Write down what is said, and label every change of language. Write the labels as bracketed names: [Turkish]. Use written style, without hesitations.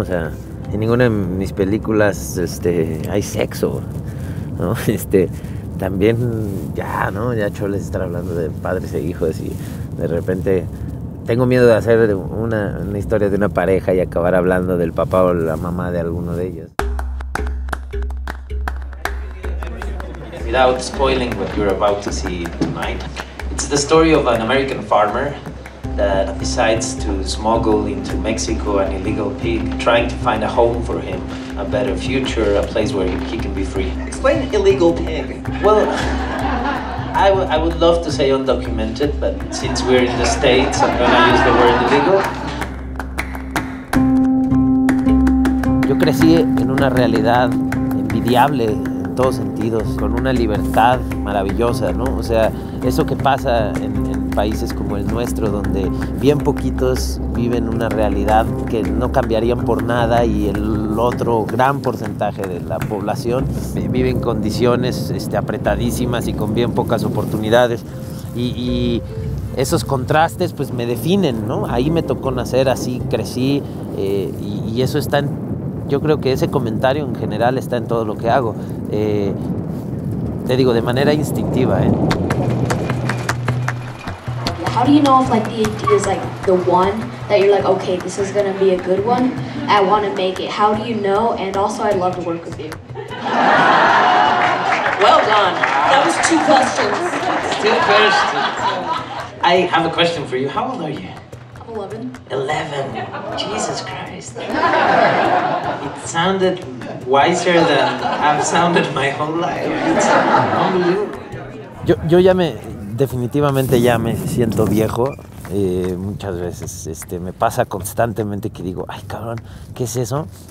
[Spanish] O sea, en ninguna de mis películas hay sexo, ¿no? También ya, ¿no? Ya choles estar hablando de padres e hijos y de repente tengo miedo de hacer una historia de una pareja y acabar hablando del papá o la mamá de alguno de ellos. [English] Without spoiling what you're about to see tonight, it's the story of an American farmer that decides to smuggle into Mexico an illegal pig, trying to find a home for him, a better future, a place where he can be free. Explain illegal pig. Well, I would love to say undocumented, but since we're in the States, I'm gonna use the word illegal. [Spanish] Yo crecí en una realidad envidiable en todos sentidos, con una libertad maravillosa, ¿no? O sea, eso que pasa en países como el nuestro, donde bien poquitos viven una realidad que no cambiarían por nada y el otro gran porcentaje de la población vive en condiciones apretadísimas y con bien pocas oportunidades. Y esos contrastes pues me definen, ¿no? Ahí me tocó nacer, así crecí y eso está en, yo creo que ese comentario en general está en todo lo que hago. Te digo, de manera instintiva, ¿eh? [English] How do you know if like the idea is like the one that you're like, okay, this is gonna be a good one, I want to make it? How do you know? And also, I'd love to work with you. Well done. That was 2 questions. 2 questions. I have a question for you. How old are you? I'm 11. 11. Jesus Christ. It sounded wiser than I've sounded my whole life. It's unbelievable. [Spanish] Yo definitivamente ya me siento viejo. Muchas veces me pasa constantemente que digo, ay cabrón, ¿qué es eso?